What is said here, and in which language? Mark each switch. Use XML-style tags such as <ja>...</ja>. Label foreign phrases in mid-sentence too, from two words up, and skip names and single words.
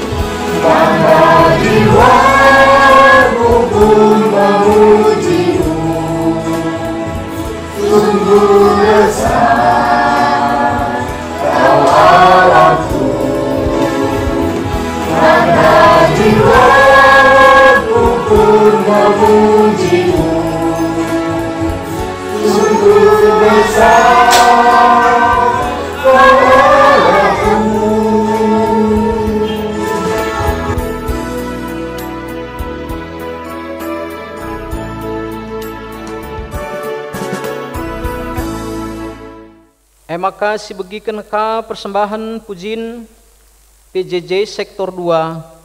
<id>Bangga jiwaku pun memuji-Mu, sungguh besar Kau Allahku. Bangga jiwaku pun memuji-Mu, sungguh besar Kau Allahku.</id> <btx>Maka sibegiken ka persembahan pujin PJJ sektor 2.</btx>